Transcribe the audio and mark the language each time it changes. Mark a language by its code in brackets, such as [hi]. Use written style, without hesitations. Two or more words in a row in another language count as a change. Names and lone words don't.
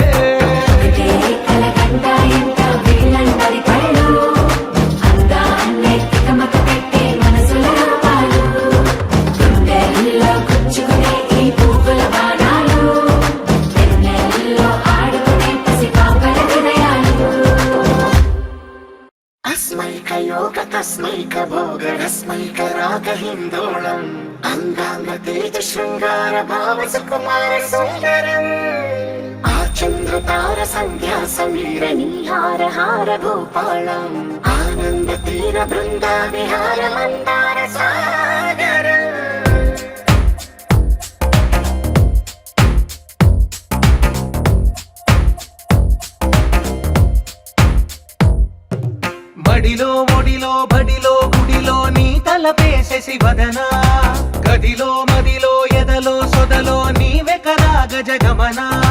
[te] కలకండ ఎంత వీళ్ళందరి కళ్ళు అందాన్నే తికమక పెట్టే మనసుల రూపాలు గుండెల్లో గుచ్చుకునే ఈ పువ్వుల బాణాలు వెన్నెల్లో ఆడుకునే పసిపాపల హృదయాలు [sa] अस्मैकयोग तस्मैक भोग रस्मैक राग हिन्दोळम् अङ्गाङ्ग तेज शृङ्गार भाव सुकुमार सुन्दरम् आचन्द्र तार सन्ध्या समीर नीहार हार भूपालम् आनन्द तीर बृन्दा विहार मन्दार सागरम् [te] మడిలో ఒడిలో బడిలో గుడిలో నీ తలపేసేసి వదనా గదిలో మదిలో ఎదలో సొదలో నీవె కరా గజగమనా